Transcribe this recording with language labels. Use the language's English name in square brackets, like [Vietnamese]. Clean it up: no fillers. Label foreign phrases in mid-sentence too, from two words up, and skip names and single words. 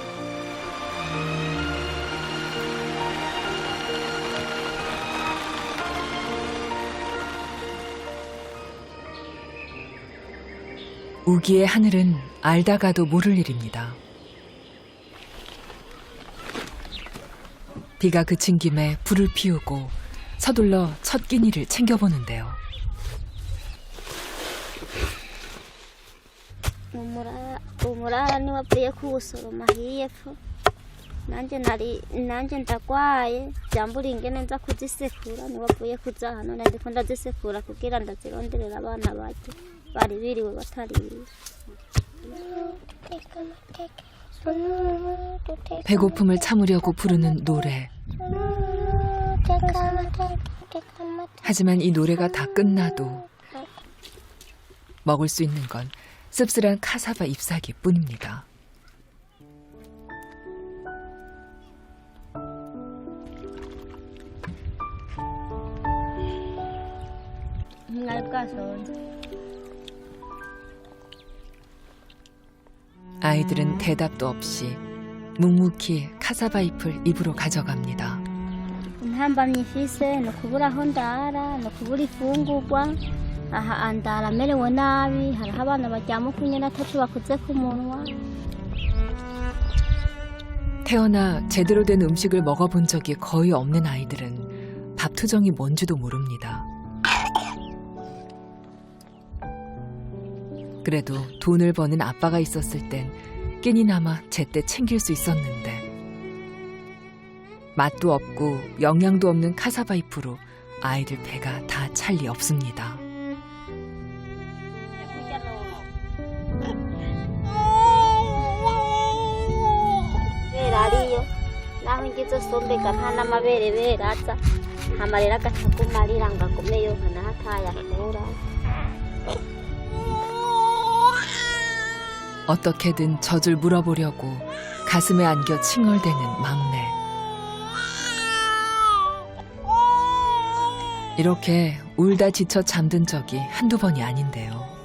[Korean] 우기의 하늘은 알다가도 모를 일입니다. 비가 그친 김에 불을 피우고 서둘러 첫 끼니를 챙겨보는데요. [Rundi] Umurara niwapfuye kuwusoroma hiyepfo nanje ndagwaye byambura ingene nza kuzisekura niwapfuye kuza hano ndiko ndazisekura kugira ndazironderera abana bato bari biriwe batariye. [Korean] 배고픔을 참으려고 부르는 노래. 하지만 이 노래가 다 끝나도 먹을 수 있는 건 씁쓸한 카사바 잎사귀 뿐입니다. 아이들은 대답도 없이 묵묵히 카사바 잎을 입으로 가져갑니다. [Rundi] Ntambamye ifise no kubura aho ndara no kubura ifungurwa aha andara merewe nabi hariho abana baryama kunyene ataco bakoze ku munwa. [Korean] 태어나 제대로 된 음식을 먹어본 적이 거의 없는 아이들은 밥투정이 뭔지도 모릅니다. 그래도 돈을 버는 아빠가 있었을 땐 끼니나마 제때 챙길 수 있었는데 맛도 없고 영양도 없는 카사바 잎으로 아이들 배가 다 찰 리 없습니다. [Rundi] Ariyo naho ngize sombeka nta n'amabere beraza amarira agacakumarira ngo agumeyo nkanahakayakura. [Korean] 어떻게든 젖을 물어보려고 가슴에 안겨 칭얼대는 막내. 이렇게 울다 지쳐 잠든 적이 한두 번이 아닌데요.